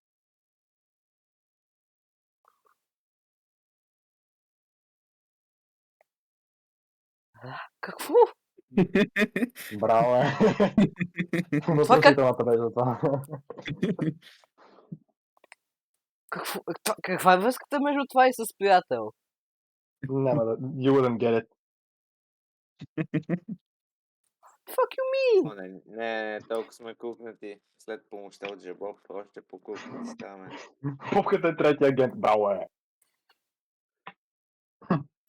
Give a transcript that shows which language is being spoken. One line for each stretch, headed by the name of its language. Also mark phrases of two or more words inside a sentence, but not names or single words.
Bulgarian: Какво? Браво е. Въпросителната беше това. Каква е връзката между това и с приятел? Няма да...
English: You wouldn't get it. Fuck you mean?
Bulgarian: Не, толкова сме кукнати. След помощта от Жебоб, още по-кукнати ставаме. Пупката е третия агент. Браво е.